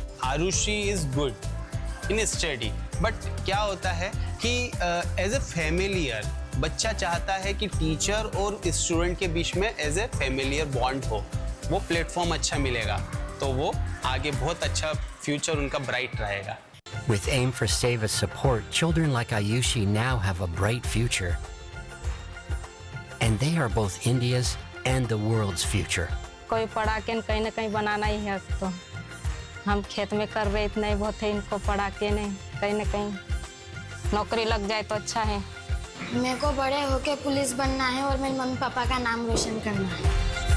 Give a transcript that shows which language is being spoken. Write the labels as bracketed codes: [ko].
[hi] Arushi [en] is good in study, but [hi] क्या होता है कि एज ए फैमिलियर बच्चा चाहता है कि टीचर और स्टूडेंट के बीच में एज ए फैमिलियर बॉन्ड हो, वो प्लेटफॉर्म अच्छा मिलेगा तो वो आगे बहुत अच्छा फ्यूचर उनका ब्राइट रहेगा. [en] With Aim for SEVA's support, children like Ayushi now have a bright future. And they are both India's and the world's future. [hi] कोई पढ़ा के कहीं ना कहीं बनाना ही है, तो हम खेत में कर रहे इतना ही बहुत है, इनको पढ़ा के नहीं कहीं ना कहीं नौकरी लग जाए तो अच्छा है. मेरे को बड़े होके पुलिस बनना है और मेरे मम्मी पापा का नाम रोशन करना है।